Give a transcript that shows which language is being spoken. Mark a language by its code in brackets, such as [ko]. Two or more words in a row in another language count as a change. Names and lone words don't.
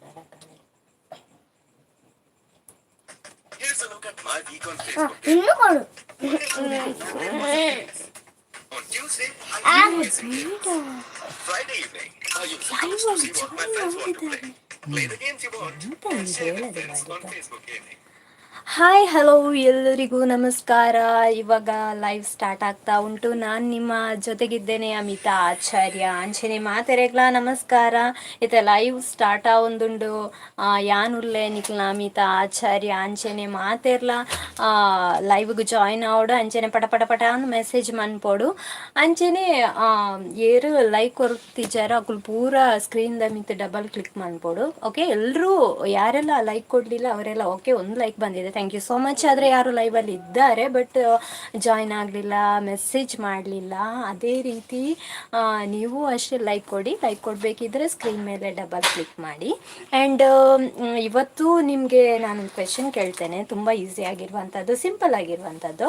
[en] ఇల్లు కొడు On Tuesday, Friday evening, are you supposed to see what my friends want to play? Play the games you want and share with friends on Facebook Gaming. hi hello [kn] ಎಲ್ಲರಿಗೂ ನಮಸ್ಕಾರ. ಇವಾಗ [en] live start [kn] ಆಗ್ತಾ ಉಂಟು. ನಾನು ನಿಮ್ಮ ಜೊತೆಗಿದ್ದೇನೆ ಅಮಿತಾ ಆಚಾರ್ಯ. [tcy] ಅಂಚನೆ ಮಾತೆರೆಗ್ಲ ನಮಸ್ಕಾರ. ಇತ್ತೆ [en] live start [tcy] ಆವೊಂದುಂಡು ಯಾನುಲ್ಲೆ ನಿಕ್ಲ ಅಮಿತಾ ಆಚಾರ್ಯ ಅಂಚನೆ ಮಾತೆರ್ಲ ಲೈವ್ಗೆ ಜಾಯಿನ್ ಆವೋಡು ಅಂಚನೆ ಪಟ ಪಟ ಪಟ ಅಂದ್ ಮೆಸೇಜ್ ಮನ್ಪೋಡು ಅಂಚನೆ ಏರು ಲೈಕ್ ಕೊರ್ತಿಜಾರ ಅಕುಲು ಪೂರ ಸ್ಕ್ರೀನ್ದ ಮಿತ್ [en] double click [tcy] ಮನ್ಪೋಡು. [kn] ಓಕೆ, ಎಲ್ಲರೂ ಯಾರೆಲ್ಲ ಲೈಕ್ ಕೊಡಲಿಲ್ಲ ಅವರೆಲ್ಲ ಓಕೆ ಒಂದು ಲೈಕ್ ಬಂದಿದೆ, [en] thank you so much. [kn] ಆದರೆ ಯಾರು ಲೈವಲ್ಲಿ ಇದ್ದಾರೆ ಬಟ್ ಜಾಯ್ನ್ ಆಗಲಿಲ್ಲ, ಮೆಸೇಜ್ ಮಾಡಲಿಲ್ಲ. ಅದೇ ರೀತಿ ನೀವು ಅಷ್ಟೇ ಲೈಕ್ ಕೊಡಿ. ಲೈಕ್ ಕೊಡಬೇಕಿದ್ರೆ ಸ್ಕ್ರೀನ್ ಮೇಲೆ [en] double click [kn] ಮಾಡಿ. ಆ್ಯಂಡ್ ಇವತ್ತು ನಿಮಗೆ ನಾನೊಂದು ಕ್ವೆಶನ್ ಕೇಳ್ತೇನೆ, ತುಂಬ ಈಸಿ ಆಗಿರುವಂಥದ್ದು, ಸಿಂಪಲ್ ಆಗಿರುವಂಥದ್ದು.